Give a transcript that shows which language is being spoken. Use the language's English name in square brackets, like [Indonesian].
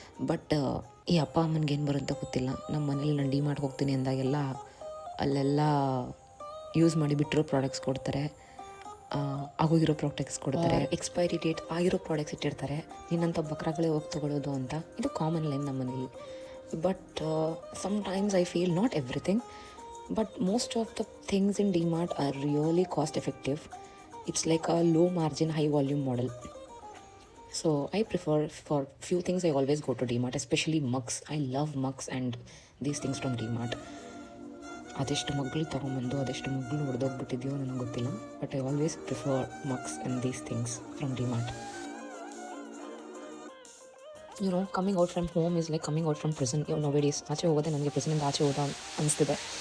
[Kannada] But ಈ ಅಪ್ಪ ಅಮ್ಮನಿಗೆ ಏನು ಬರುತ್ತೋ ಗೊತ್ತಿಲ್ಲ, ನಮ್ಮ ಮನೇಲಿ ನಾನು ಡಿಮಾರ್ಟ್ ಹೋಗ್ತೀನಿ ಅಂದಾಗೆಲ್ಲ ಅಲ್ಲೆಲ್ಲ ಯೂಸ್ ಮಾಡಿ ಬಿಟ್ಟಿರೋ ಪ್ರಾಡಕ್ಟ್ಸ್ ಕೊಡ್ತಾರೆ, ಆಗೋಗಿರೋ ಪ್ರಾಡಕ್ಟ್ಸ್ ಕೊಡ್ತಾರೆ, ಎಕ್ಸ್ಪೈರಿ ಡೇಟ್ ಆಗಿರೋ ಪ್ರಾಡಕ್ಟ್ಸ್ ಇಟ್ಟಿರ್ತಾರೆ. ನಿನ್ನಂಥ ಬಕ್ರಾಗಳೇ ಹೋಗಿ ತೊಗೊಳ್ಳೋದು ಅಂತ. ಇದು ಕಾಮನ್ ಲೈನ್ ನಮ್ಮ ಮನೇಲಿ. [English] But sometimes I feel not everything, but most of the things in DMart are really cost effective. It's like a low margin high volume model. So I prefer for few things I always go to DMart, especially mugs. I love mugs and these things from DMart. [Kannada] ಅದೆಷ್ಟು ಮಗ್ಳು ತೊಗೊಂಬಂದು ಅದೆಷ್ಟು ಮಗ್ಳು ಹೊಡೆದೋಗ್ಬಿಟ್ಟಿದೆಯೋ ನನಗೆ ಗೊತ್ತಿಲ್ಲ, [English] But I always prefer mugs and these things from DMart. You know, coming out from home is like coming out from prison. Nowadays [Kannada] ಆಚೆ ಹೋಗೋದೇ ನನಗೆ ಪ್ರಿಸನಿಂದ ಆಚೆ ಹೋದ ಅನಿಸ್ತಿದೆ.